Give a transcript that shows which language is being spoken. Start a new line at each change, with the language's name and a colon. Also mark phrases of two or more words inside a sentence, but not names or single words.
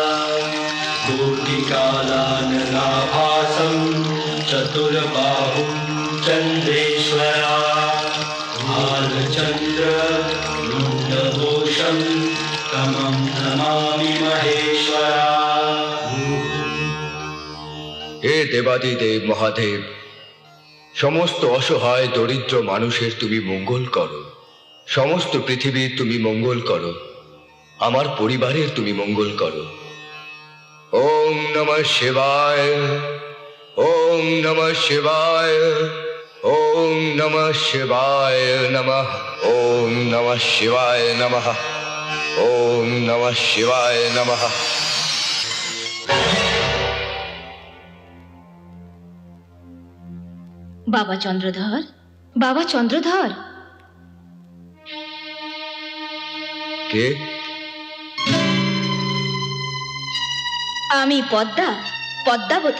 Sanskrit: कोटिकालानलाभासं चतुर्बाहुं चंद्रेश्वरा भालचंद्र मुंडभूषं तमं नमामि महेश्वरा।
Bangla: দেবাদিদেব মহাদেব, সমস্ত অসহায় দরিদ্র মানুষের তুমি মঙ্গল করো, সমস্ত পৃথিবীর তুমি মঙ্গল করো, আমার পরিবারের তুমি মঙ্গল করো।
Sanskrit: ওম নমঃ শিবায়, ওম নমঃ শিবায়, ওম নমঃ শিবায় নমঃ, ওম নমঃ শিবায় নমঃ, ওম নমঃ শিবায় নমঃ।
Bangla: বাবা চন্দ্রধর, বাবা চন্দ্রধর, কে? আমি পদ্মা, পদ্মাবতী।